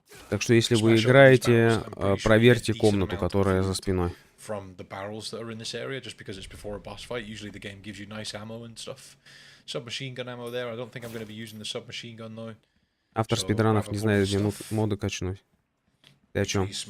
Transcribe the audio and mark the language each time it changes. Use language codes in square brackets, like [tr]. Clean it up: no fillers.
[ru] Так что если вы играете, проверьте комнату, которая за спиной. [en] From the barrels that are in this area, just because it's before a boss fight. Usually the game gives you nice ammo and stuff. Submachine gun ammo there. I don't think I'm going to be using the submachine gun though. [ru] Автор спидранов не знает, где моды качнуть. Ты о чем?